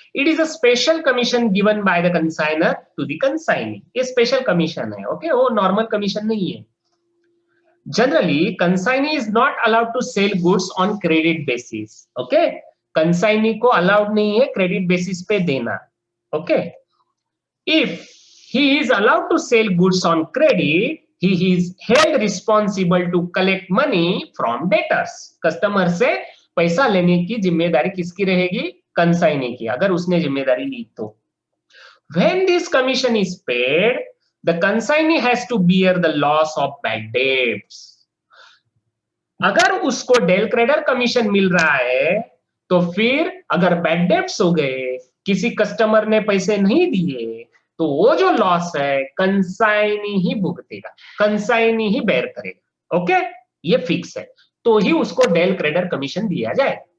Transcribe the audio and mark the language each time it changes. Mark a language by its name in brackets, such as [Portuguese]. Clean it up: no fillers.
[English] It is a special commission given by the consignor to the consignee. [Hindi] ये special commission है। Okay, वो normal commission नहीं है। [English] Generally consignee is not allowed to sell goods on credit basis. [Hindi] Okay, consignee को allowed नहीं है credit basis पे देना। [English] Okay, if he is allowed to sell goods on credit, he is held responsible to collect money from debtors. [Hindi] Customer से पैसा लेने की जिम्मेदारी किसकी रहेगी? कंसाइनी की, अगर उसने जिम्मेदारी ली तो। [English] When this commission is paid, the consignee has to bear the loss of bad debts. [Hindi] अगर उसको डेल क्रेडिटर कमीशन मिल रहा है तो फिर अगर बैड डेब्ट्स हो गए, किसी कस्टमर ने पैसे नहीं दिए, तो वो जो लॉस है कंसाइनी ही भुगतेगा, कंसाइनी ही बेयर करेगा। ओके, ये फिक्स है, तो ही उसको डेल क्रेडिटर कमीशन दिया जाए।